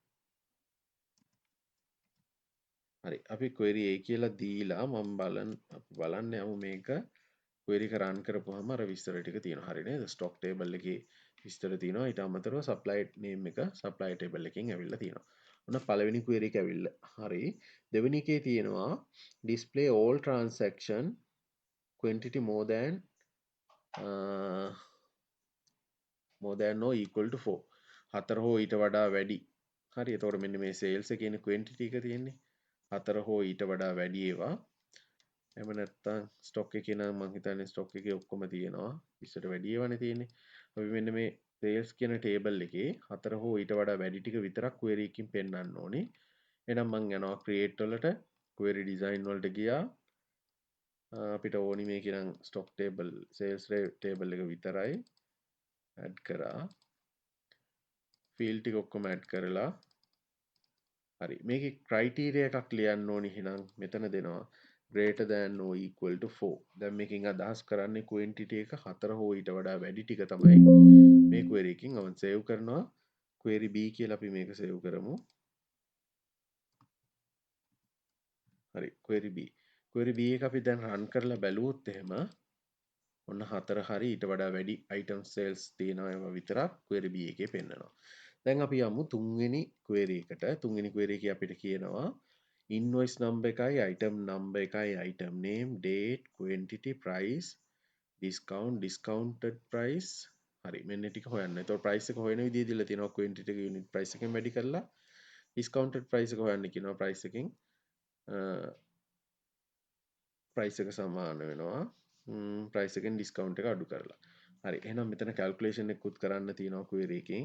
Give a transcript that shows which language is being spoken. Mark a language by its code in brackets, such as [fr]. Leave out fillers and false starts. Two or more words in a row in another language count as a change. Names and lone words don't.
[si] හරි අපි [en] query A [si] කියලා දීලා මම බලන්න යමු මේක query එක run කරපුවාම අර විස්තර ටික තියෙනවා. හරි නේද? [en] stock table [si] එකේ විස්තර තියෙනවා. ඊට අමතරව [en] supplier name [si] එක [en] supplier table [si] එකෙන් ඇවිල්ලා තියෙනවා. ඔන්න පළවෙනි query එක ඇවිල්ලා. හරි. දෙවෙනි එකේ තියෙනවා [en] display all transaction quantity more than or equal to 4. [si] 4 හෝ ඊට වඩා වැඩි. හරි. එතකොට මෙන්න මේ sales එකේ quantity එක තියෙන්නේ. 4 හෝ ඊට වඩා වැඩි ඒවා. එහෙම නැත්නම් stock එකේ නම් මම හිතන්නේ stock එකේ ඔක්කොම තියෙනවා. 20ට වැඩි ඒවානේ තියෙන්නේ. අපි මෙන්න මේ sales කියන table එකේ 4 හෝ ඊට වඩා වැඩි ටික විතරක් query එකකින් පෙන්වන්න ඕනේ. එහෙනම් මම යනවා create වලට [en] query design [si] වලට ගියා. අපිට ඕනි මේකේ නම් [en] stock table sales table [si] එක විතරයි add කරා. field ටික ඔක්කොම add කරලා හරි මේකේ criteria එකක් ලියන්න ඕනි. එහෙනම් මෙතන දෙනවා [en] greater than or equal to 4. [si] දැන් මේකෙන් අදහස් කරන්නේ quantity එක 4 හෝ ඊට වඩා වැඩි ටික තමයි මේ query එකකින් මම save කරනවා. [en] query B [si] කියලා අපි මේක save කරමු. හරි [en] query B. query B [si] එක අපි දැන් run කරලා බැලුවොත් එහෙම ඔන්න 4 හරි ඊට වඩා වැඩි [en] item sales [si] තියෙනවා ඒවා විතරක් [en] query B [si] එකේ පෙන්නනවා. දැන් අපි යමු තුන්වෙනි query එකට. තුන්වෙනි query එකේ අපිට කියනවා [en] invoice number [si] එකයි [en] item number [si] එකයි [en] item name date quantity price discount discounted price [si] හරි මෙන්න ටික හොයන්න. ඒතකොට price එක හොයන විදිය දීලා තියෙනවා quantity එක [en] unit price [si] එකෙන් වැඩි කරලා [en] discounted price [si] එක හොයන්න කියනවා price එකෙන් price එක සමාන වෙනවා price එකෙන් discount එක අඩු කරලා. හරි එහෙනම් මෙතන calculation එකකුත් කරන්න තියෙනවා query එකෙන්.